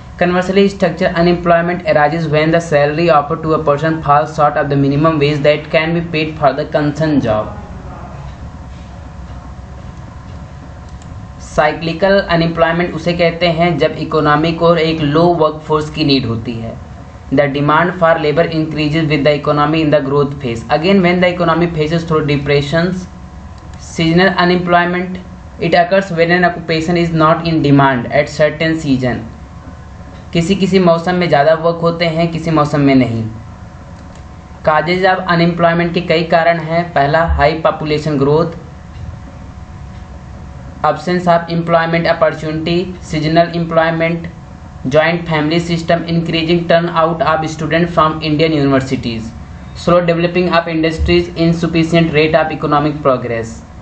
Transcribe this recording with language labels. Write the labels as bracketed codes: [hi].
[en] Conversely, structural unemployment arises when the salary offered to a person falls short of the minimum wage that can be paid for the concerned job. [hi] Cyclical unemployment उसे कहते हैं जब economy को एक लो workforce की need होती है। [en] The demand for labour increases with the economy in the growth phase. Again when the economy faces through depressions. Seasonal unemployment it occurs when an occupation is not in demand at certain season. [hi] किसी मौसम में ज़्यादा work होते हैं, किसी मौसम में नहीं। [en] causes of unemployment [hi] के कई कारण हैं। [en] पहला, high population growth, absence of employment opportunity, seasonal employment, joint family system, increasing turnout of students from Indian universities। slow developing of industries, insufficient rate of economic progress.